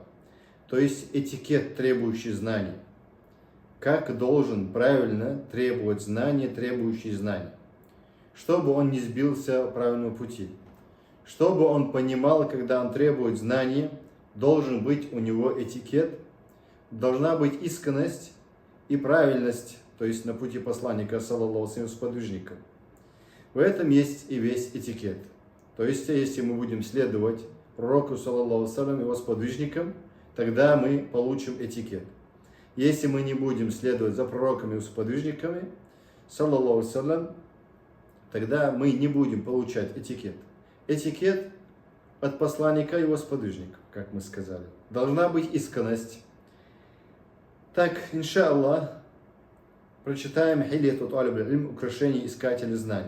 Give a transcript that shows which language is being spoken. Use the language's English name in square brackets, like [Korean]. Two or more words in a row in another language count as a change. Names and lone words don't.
[Russian] То есть этикет, требующий знаний. Как должен правильно требовать знания, требующие знаний. Чтобы он не сбился с правильного пути. Чтобы он понимал, когда он требует знания, должен быть у него этикет, должна быть искренность и правильность, то есть на пути посланника, [Arabic] صلى الله عليه وسلم, [Russian] сподвижника. В этом есть и весь этикет. То есть, если мы будем следовать пророку, [Arabic] صلى الله عليه وسلم, [Russian] его сподвижникам, тогда мы получим этикет. Если мы не будем следовать за пророками и сподвижниками, [Arabic] صلى الله عليه وسلم, [Russian] тогда мы не будем получать этикет. Этикет от посланника и его сподвижников, как мы сказали. Должна быть искренность. Так, иншаллах, прочитаем Хильяту Талиб аль-Илм, украшение искателя знаний.